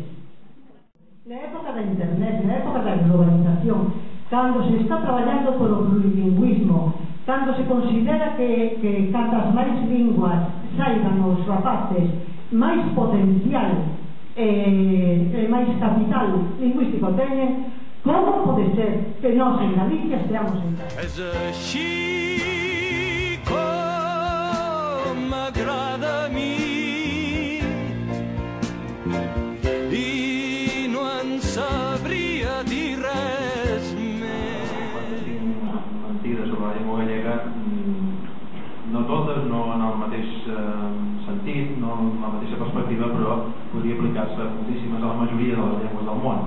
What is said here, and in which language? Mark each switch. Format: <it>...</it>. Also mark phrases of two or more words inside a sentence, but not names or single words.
<gl>Na época da internet, na época da globalización, cando se está traballando polo plurilingüismo, cando se considera que cantas máis linguas saiban os rapaces, máis potencial e máis capital lingüístico teñen, como pode ser que nós en Galicia esteamos en casa?</gl> <ca>És així com m'agrada a mi i no en sabria dir res més. Mentides sobre la llengua gallega, no totes, no en el mateix sentit, no en la mateixa perspectiva, però podria aplicar-se moltíssimes a la majoria de les llengües del món.</ca>